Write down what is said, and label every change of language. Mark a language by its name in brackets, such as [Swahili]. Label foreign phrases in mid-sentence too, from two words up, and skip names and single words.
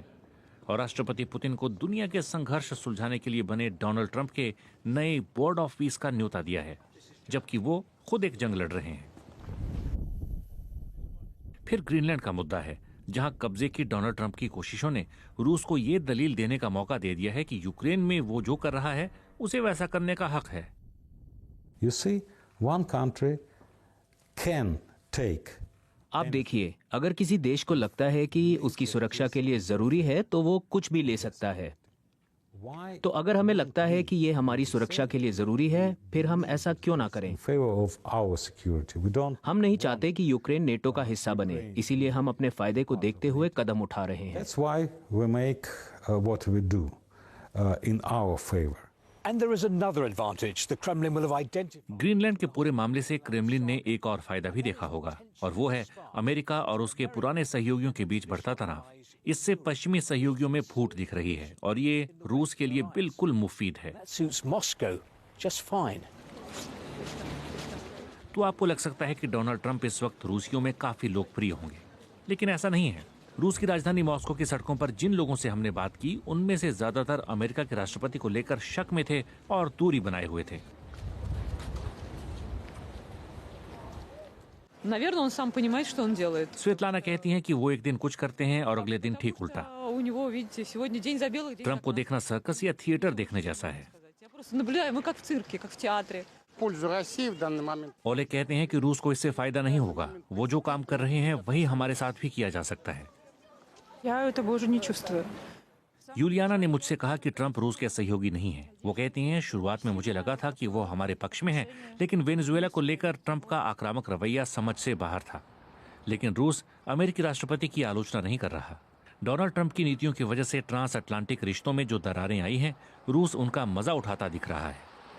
[Hindi] और राष्ट्रपति पुतिन को दुनिया के संघर्ष सुलझाने के लिए बने डोनाल्ड ट्रंप के नए बोर्ड ऑफ पीस का न्योता दिया है, जबकि वो खुद एक जंग लड़ रहे हैं। फिर ग्रीनलैंड का मुद्दा है, जहां कब्जे की डोनाल्ड ट्रंप की कोशिशों ने रूस को ये दलील देने का मौका दे दिया है कि यूक्रेन में वो जो कर रहा है उसे वैसा करने का हक है। [English] You see, one country can take [Hindi] आप देखिए, अगर किसी देश को लगता है कि उसकी सुरक्षा के लिए जरूरी है तो वो कुछ भी ले सकता है। [English] Why [Hindi] तो अगर हमें लगता है कि ये हमारी सुरक्षा के लिए जरूरी है, फिर हम ऐसा क्यों ना करें? [English] in favor of our security? We don't. [Hindi] हम नहीं चाहते कि यूक्रेन नेटो का हिस्सा बने, इसीलिए हम अपने फायदे को देखते हुए कदम उठा रहे हैं। [English] That's why we make what we do in our favor. And there is another advantage. The Kremlin will have identified. [Hindi] ग्रीनलैंड के पूरे मामले से क्रेमलिन ने एक और फायदा भी देखा होगा, और वो है अमेरिका और उसके पुराने सहयोगियों के बीच बढ़ता तनाव। इससे पश्चिमी सहयोगियों में फूट दिख रही है और ये रूस के लिए बिल्कुल मुफीद है। [English] That suits Moscow just fine. [Hindi] तो आपको लग सकता है कि डोनाल्ड ट्रंप इस वक्त रूसियों में काफी लोकप्रिय होंगे, लेकिन ऐसा नहीं है। रूस की राजधानी मॉस्को की सड़कों पर जिन लोगों से हमने बात की, उनमें से ज्यादातर अमेरिका के राष्ट्रपति को लेकर शक में थे और दूरी बनाए हुए थे। [Russian] Наверное, он сам понимает, что он делает. [Hindi] स्वेतलाना कहती हैं कि वो एक दिन कुछ करते हैं और अगले दिन ठीक उल्टा। [Russian] У него, видите, сегодня день за белых, день [Hindi] ट्रंप को देखना सर्कस या थिएटर देखने जैसा है। [Russian] Я просто наблюдаю, мы как в цирке, как в театре. [Hindi] ओले कहते हैं कि रूस को इससे फायदा नहीं होगा। वो जो काम कर रहे हैं वही हमारे साथ भी किया जा सकता है। [Russian] Я этого уже не चुствую. [Hindi] यूलियाना ने मुझसे कहा कि ट्रंप रूस के सहयोगी नहीं है। वो कहती हैं, शुरुआत में मुझे लगा था कि वो हमारे पक्ष में है, लेकिन वेनेजुएला को लेकर ट्रंप का आक्रामक रवैया समझ से बाहर था। लेकिन रूस अमेरिकी राष्ट्रपति की आलोचना नहीं कर रहा। डोनाल्ड ट्रंप की नीतियों की वजह से ट्रांस अटलांटिक रिश्तों में जो दरारें आई हैं, रूस उनका मजा उठाता दिख रहा है।